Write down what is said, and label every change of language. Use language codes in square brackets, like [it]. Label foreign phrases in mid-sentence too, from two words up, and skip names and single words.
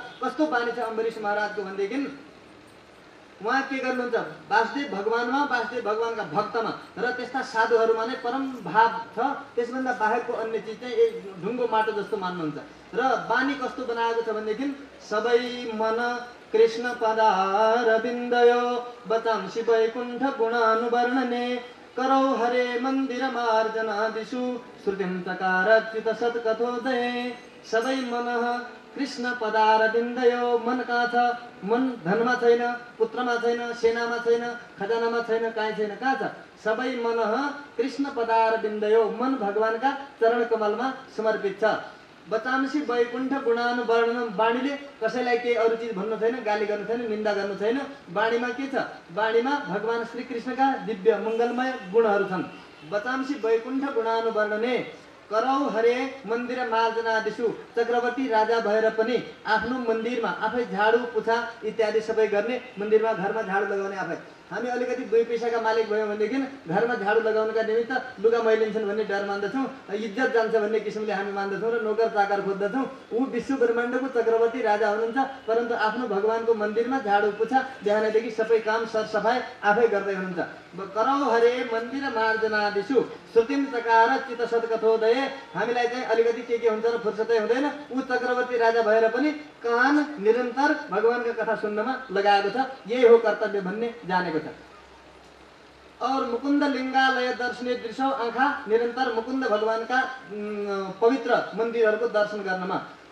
[ne] कस्तो बानी छ अम्बरीश महाराजको भनेदेखि उहाँ के गर्नुहुन्छ? वासुदेव भगवानमा, वासुदेव भगवानका भक्तमा र त्यस्ता साधुहरूमा नै परम भाव छ। त्यसभन्दा बाहेकको अन्य चिज चाहिँ एक ढुङ्गो माटो जस्तो मान्नुहुन्छ। र बानी कस्तो बनाएको छ भनेदेखि [sa] सबै मन कृष्ण पदारविन्दयो बचांसि वैकुण्ठ गुणानुवर्णने करौ हरे मन्दिर मार्जनादिषु श्रुतिं चकार च्युत सत्कथोदये। सबै मन कृष्ण पदारविन्दयो। [ne] मन कहाँ छ? मन धनमा छैन, पुत्रमा छैन, सेनामा छैन, खजानामा छैन, कहीँ छैन। कहाँ छ? [sa] सबै मन कृष्ण पदारविन्दयो। [ne] मन भगवानका चरण कमलमा समर्पित छ। [sa] बचांसि वैकुण्ठ गुणानुवर्णनम। [ne] वाणीले कसैलाई केही अरू चिज भन्नु छैन, गाली गर्नु छैन, निन्दा गर्नु छैन। वाणीमा के छ? वाणीमा भगवान श्री कृष्णका दिव्य मङ्गलमय गुणहरू छन्। [sa] बचांसि वैकुण्ठ गुणानुवर्णने करौ हरे मन्दिर मार्जनादिषु। [ne] चक्रवर्ती राजा भएर पनि आफ्नो मन्दिरमा आफै झाडु पुछा इत्यादि सबै गर्ने, मन्दिरमा घरमा झाडु लगाउने आफै। हामी अलिकति 2 पैसाका मालिक भयौँ भनेदेखि घरमा झाडु लगाउनका निमित्त लुगा मैलिन्छन् भन्ने डर मान्दछौँ, इज्जत जान्छ भन्ने किसिमले हामी मान्दछौँ र नोकर चाकर खोज्दछौँ। ऊ विश्व ब्रह्माण्डको चक्रवर्ती राजा हुनुहुन्छ परन्तु आफ्नो भगवानको मन्दिरमा झाडु पुछा बिहानदेखि सबै काम सरसफाइ आफै गर्दै हुनुहुन्छ। [sa] करौ हरे मन्दिर मार्जनादिषु श्रुतिम चकार चित्त सत्कथोदये। [ne] हामीलाई चाहिँ अलिकति के हुन्छ र फुर्सदै हुँदैन। ऊ चक्रवर्ती राजा भएर पनि कान निरन्तर भगवानका कथा सुन्नमा लगाएको छ। यही हो कर्तव्य भन्ने जानेको छ। और [sa] मुकुन्द लिङ्गालय दर्शने दृश्य, [ne] आँखा निरन्तर मुकुन्द भगवानका पवित्र मन्दिरहरूको दर्शन गर्नमा।